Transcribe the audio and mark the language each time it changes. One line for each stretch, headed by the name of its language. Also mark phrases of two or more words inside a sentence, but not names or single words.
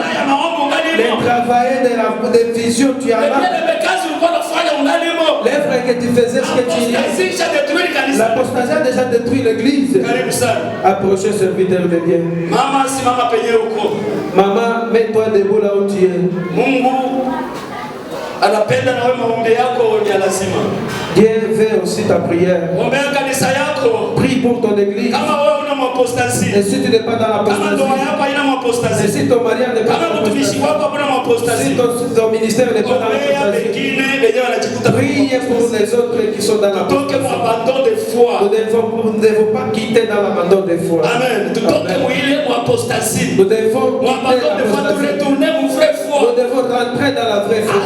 French: Les travailleurs de vision, tu as là. L'œuvre que tu faisais, ce que tu es. L'apostasie a déjà détruit l'église. Approchez, serviteur de Dieu. Maman, mets-toi debout là où tu es.
Swahili: Anapenda na wewe maombi yako ni lazima.
French: Dieu veut aussi ta prière.
Swahili: Ombea kanisa yako.
French: Prie pour ton église.
Swahili: Kama wewe una apostasie.
French: Et si tu n'es pas dans l'apostasie.
Swahili: Kama ndoa yako haina apostasie.
French: Et si ton mariage n'est pas dans l'apostasie.
Swahili: Kama mtumishi wako hapana apostasie.
French: Si ton ministère n'est pas dans l'apostasie. Priez pour les autres qui sont dans l'apostasie. Nous ne devons pas quitter dans l'abandon des foi. Amen. Nous devons quitter l'apostasie. Nous devons rentrer dans la vraie foi.